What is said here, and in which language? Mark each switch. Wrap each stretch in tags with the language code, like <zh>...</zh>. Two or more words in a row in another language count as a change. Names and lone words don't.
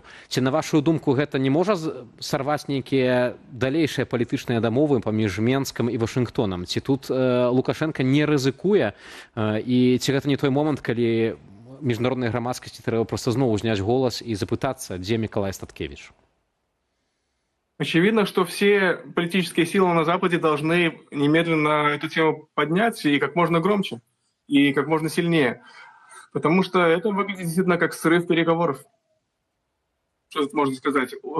<be>Ці, на вашу думку, гэта не можа сарваць нейкія далейшыя палітычныя дамовы паміж Менскам і Вашынгтонам? Ці тут Лукашенко не рызыкуе? І ці гэта не той момант, калі міжнароднай грамадскасці трэба проста зноў узняць голас і запытацца, дзе Мікалай Статкевіч?</be> <ru>Очевидно, что все политические силы на Западе должны немедленно эту тему поднять и как можно громче, и как можно сильнее. Потому что это выглядит действительно как срыв переговоров. Что тут можно сказать?</ru>